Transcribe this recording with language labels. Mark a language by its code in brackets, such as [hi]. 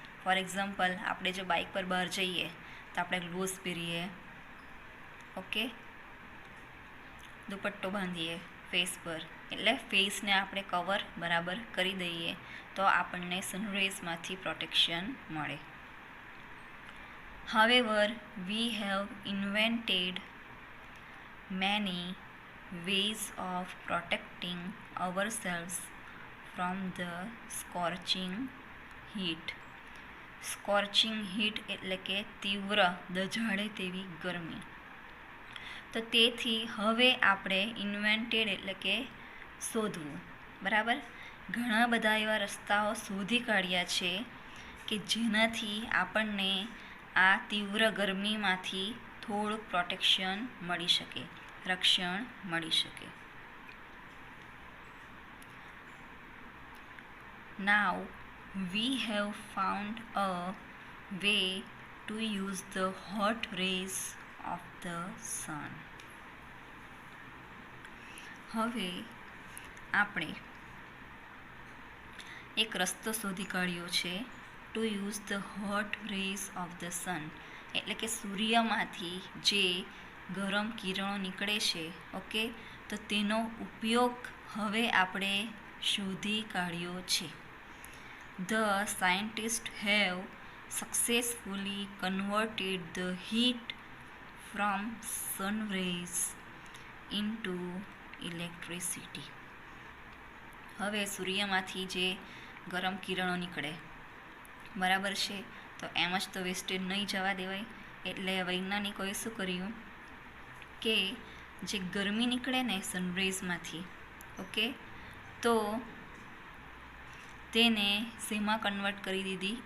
[gu] For example, આપણે જો bike પર બહાર જઈએ તો આપણે ગ્લોવ્સ પહેરીએ, ઓકે, દુપટ્ટો બાંધીએ ફેસ પર, એટલે ફેસને આપણે કવર બરાબર કરી દઈએ તો આપણને સનરેઝમાંથી પ્રોટેક્શન મળે. [en] However, we have invented many ways of protecting ourselves from the scorching heat. [gu] સ્કોર્ચિંગ heat એટલે કે તીવ્ર દઝાડે તેવી ગરમી. તો તેથી હવે આપણે ઇન્વેન્ટેડ એટલે કે શોધવું, બરાબર, ઘણા બધા એવા રસ્તાઓ શોધી કાઢ્યા છે કે જેનાથી આપણને આ તીવ્ર ગરમીમાંથી થોડુંક પ્રોટેક્શન મળી શકે, રક્ષણ મળી શકે. [en] Now we have found a way to use the hot rays of the sun. [gu] હવે આપણે એક રસ્તો શોધી કાઢ્યો છે [en] to use the hot rays of the sun, [gu] એટલે કે સૂર્યમાંથી જે ગરમ કિરણો નીકળે છે, ઓકે, તો તેનો ઉપયોગ હવે આપણે શોધી કાઢ્યો છે. [en] The scientists have successfully converted the heat from sun rays into electricity. [gu] હવે સૂર્યમાંથી જે ગરમ કિરણો નીકળે, બરાબર છે, તો એમ જ તો વેસ્ટેજ નહીં જવા દેવાય. એટલે વૈજ્ઞાનિકોએ શું કર્યું કે જે ગરમી નીકળે ને સનરેઝમાંથી, ઓકે, તો તેને શેમાં કન્વર્ટ કરી દીધી?